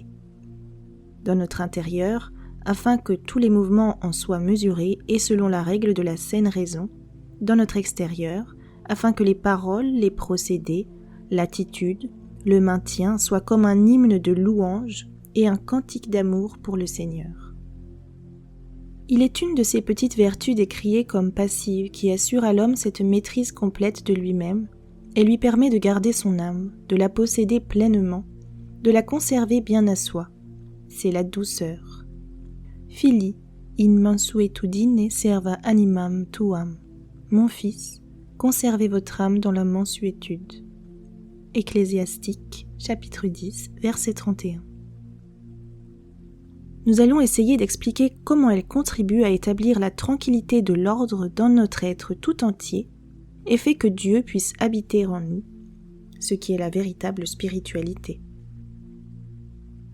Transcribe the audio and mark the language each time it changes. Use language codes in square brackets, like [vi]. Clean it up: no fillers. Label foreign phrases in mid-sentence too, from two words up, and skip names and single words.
[fr] Dans notre intérieur, afin que tous les mouvements en soient mesurés et selon la règle de la saine raison, dans notre extérieur, afin que les paroles, les procédés, l'attitude, le maintien soient comme un hymne de louange et un cantique d'amour pour le Seigneur. Il est une de ces petites vertus décriées comme passives qui assure à l'homme cette maîtrise complète de lui-même et lui permet de garder son âme, de la posséder pleinement, de la conserver bien à soi. C'est la douceur. [la] Fili, in mansuetudine serva animam tuam. [fr] Mon fils, conservez votre âme dans la mansuétude. Ecclésiastique, chapitre 10, verset 31. Nous allons essayer d'expliquer comment elle contribue à établir la tranquillité de l'ordre dans notre être tout entier et fait que Dieu puisse habiter en nous, ce qui est la véritable spiritualité.